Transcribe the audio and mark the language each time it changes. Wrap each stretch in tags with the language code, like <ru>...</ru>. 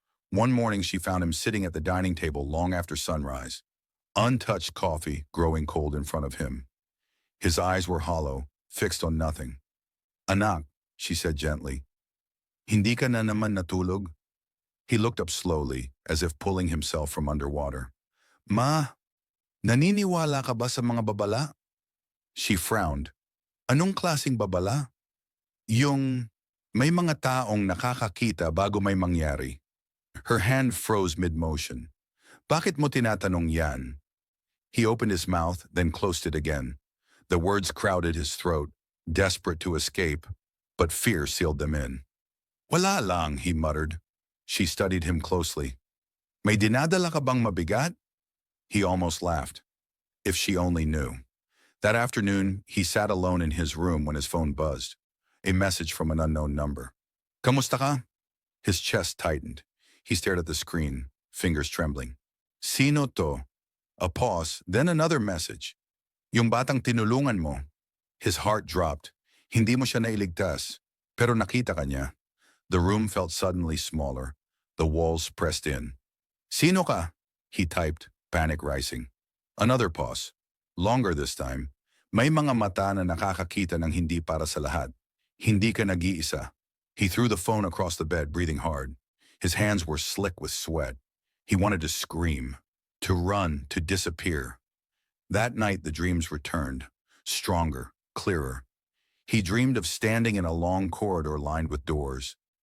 <en>One morning, she found him sitting at the dining table long after sunrise. Untouched coffee growing cold in front of him. His eyes were hollow, fixed on nothing.</en> <tl>Anak, she said gently. Hindi ka na naman natulog?</tl> <en>He looked up slowly, as if pulling himself from underwater.</en> <tl>Ma, naniniwala ka ba sa mga babala? She frowned. Anong klaseng babala? Yung may mga taong nakakakita bago may mangyari.</tl> <en>Her hand froze mid-motion. Bakit mo tinatanong yan? He opened his mouth, then closed it again. The words crowded his throat, desperate to escape, but fear sealed them in. Wala lang, he muttered. She studied him closely.</en> <tl>May dinadala ka bang mabigat? He almost laughed.</tl> <en>If she only knew. That afternoon, he sat alone in his room when his phone buzzed. A message from an unknown number. Kamusta ka? His chest tightened. He stared at the screen, fingers trembling. Sino to? A pause, then another message.</en> <tl>Yung batang tinulungan mo. His heart dropped. Hindi mo siya nailigtas, pero nakita ka niya.</tl> <en>The room felt suddenly smaller. The walls pressed in. Sino ka? He typed, panic rising. Another pause. Longer this time.</en> <tl>May mga mata na nakakakita ng hindi para sa lahat. Hindi ka nag-iisa.</tl> <en>He threw the phone across the bed, breathing hard. His hands were slick with sweat. He wanted to scream, to run, to disappear. That night the dreams returned, stronger, clearer. He dreamed of standing in a long corridor lined with doors.</en>